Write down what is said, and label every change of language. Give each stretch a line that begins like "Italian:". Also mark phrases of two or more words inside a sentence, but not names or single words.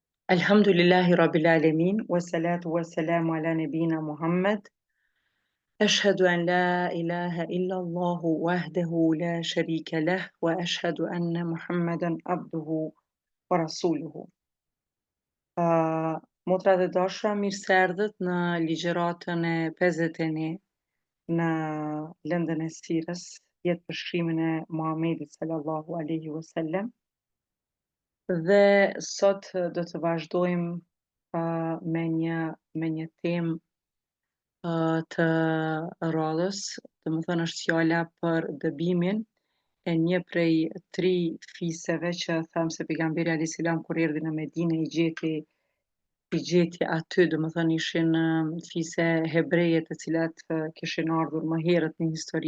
Arabic: الحمد لله رب العالمين، والصلاة والسلام على نبينا محمد. أشهد أن لا إله إلا الله وحده لا شريك له، وأشهد أن محمدا عبده ورسوله.
Albanian: Motra dhe dashura, mirë se erdhët në ligjëratën e 51 në lëndën e sirës, jetë përshkrimin e Muhamedit
Arabic: صلى الله عليه وسلم.
Albanian: Dhe sot do të vazhdojmë me një temë të radhës, domethënë është fjala për dëbimin e një prej 3 fiseve që thamë se pejgamberi
Arabic: عليه السلام
Albanian: kur erdhi në Medinë i gjeti aty, domethënë ishin fise hebreje të cilat kishin ardhur më herët në histori.